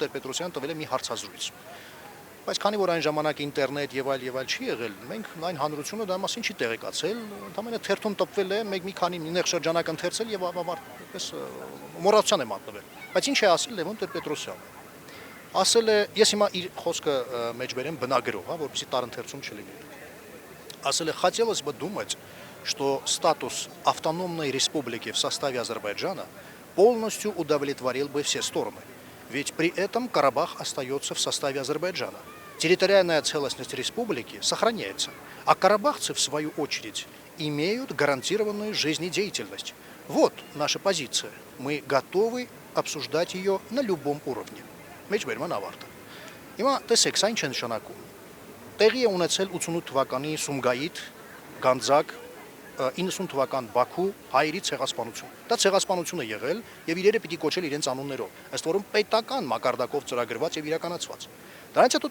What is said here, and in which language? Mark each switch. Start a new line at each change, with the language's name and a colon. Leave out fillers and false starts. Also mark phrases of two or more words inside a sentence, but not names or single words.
Armenian: Տեր-Պետրոսյանը տվել է մի հարցազրույց։ Բայց քանի որ այն ժամանակ ինտերնետ եւ այլ չի եղել, մենք այն հանրությունը դա մասին չի տեղեկացել, ընդհանրապես թերթում տպվել է, մի քանի նեղ շրջանակ ընթերցել եւ այդպես մոռացության է մատնվել։ Բայց ինչ է ասել Լևոն Տեր-Պետրոսյանը։ Ասել է, ես հիմա իր խոսքը մեջբերեմ բնագրով, որպեսզի տարընթերցում չլինի։ Ասել,
Russian: хотелось бы думать, что статус автономной республики в составе Азербайджана полностью удовлетворил бы все стороны. Ведь при этом Карабах остается в составе Азербайджана. Территориальная целостность республики сохраняется, а карабахцы, в свою очередь, имеют гарантированную жизнедеятельность. Вот наша позиция. Мы готовы обсуждать ее на любом уровне.
Armenian: Մեջբերման ավարտը։ Հիմա տեսեք, սա ինչ է նշանակում։ Տեղի է ունեցել 88 թվականի Սումգայիթ, Գանձակ, 90 թվական Բաքու հայերի ցեղասպանություն։ Դա ցեղասպանություն է եղել եւ իրերը պիտի կոչել իրենց անուններով, ըստ որում պետական մակարդակով ծրագրված եւ իրականացված։ Դրանից հետո